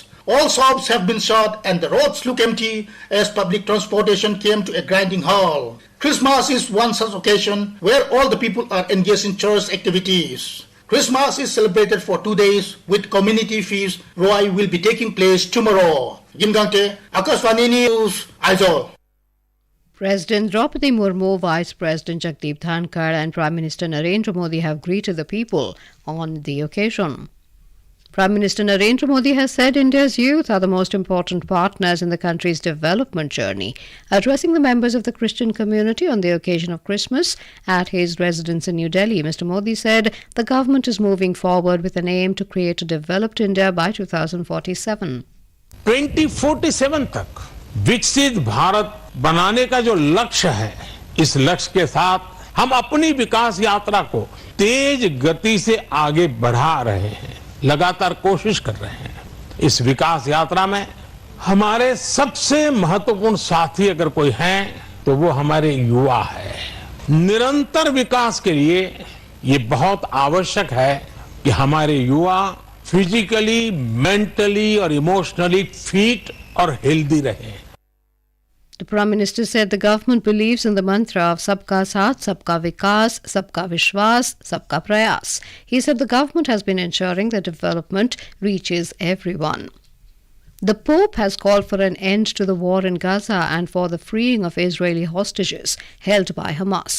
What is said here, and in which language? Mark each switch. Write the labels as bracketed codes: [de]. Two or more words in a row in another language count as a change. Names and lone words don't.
[en] All shops have been shut and the roads look empty as public transportation came to a grinding halt. Christmas is one such occasion where all the people are engaged in church activities. Christmas is celebrated for 2 days with community feast. Roy will be taking place tomorrow. Gimgante, Akashvani News, Aizawl. President Draupadi Murmu, Vice President Jagdeep Dhankar and Prime Minister Narendra Modi have greeted the people on the occasion. Prime Minister Narendra Modi has said India's youth are the most important partners in the country's development journey. Addressing the members of the Christian community on the occasion of Christmas at his residence in New Delhi, Mr. Modi said the government is moving forward with an aim to create a developed India by 2047. [hi] 2047 तक विकसित भारत बनाने का जो लक्ष्य है, इस लक्ष्य के साथ हम अपनी विकास यात्रा को तेज गति से आगे बढ़ा रहे हैं, लगातार कोशिश कर रहे हैं। इस विकास यात्रा में हमारे सबसे महत्वपूर्ण साथी अगर कोई हैं तो वो हमारे युवा है। निरंतर विकास के लिए ये बहुत आवश्यक है कि हमारे युवा [en] physically, mentally [hi] और [en] emotionally fit [hi] और हेल्दी रहे। [en] The Prime Minister said the government believes in the mantra of Sabka Saath, Sabka Vikas, Sabka Vishwas, Sabka Prayas. He said the government has been ensuring that development reaches everyone. The Pope has called for an end to the war in Gaza and for the freeing of Israeli hostages held by Hamas.